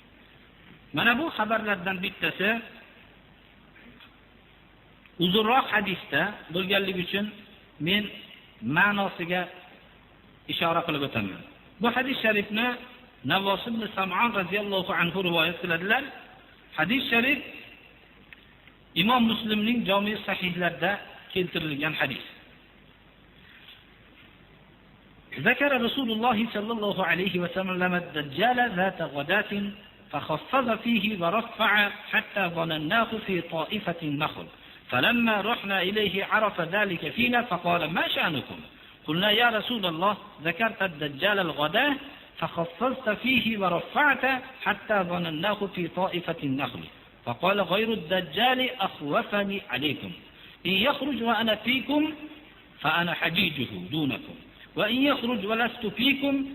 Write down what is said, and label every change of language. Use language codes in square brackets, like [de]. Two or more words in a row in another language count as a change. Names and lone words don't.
[uz] Mana bu xabarlardan bittasi uzunroq hadisda bo'lganligi uchun men ma'nosiga ishora qilib o'taman. Bu hadis sharifni Navos ibn Sam'on [ar] رضي الله عنه [uz] rivoyat qiladilar. Hadis sharif Imom Muslimning Jami' sahihlarida keltirilgan hadis. [ar] ذكر رسول الله صلى الله عليه وسلم الدجال ذات غداة فخفض فيه ورفع حتى ظنناه في طائفة النخل فلما رحنا إليه عرف ذلك فينا فقال ما شأنكم قلنا يا رسول الله ذكرت الدجال الغداة فخفضت فيه ورفعت حتى ظنناه في طائفة النخل فقال غير الدجال أخوفني عليكم إن يخرج وأنا فيكم فأنا حجيجه دونكم وإن يخرج ولست فيكم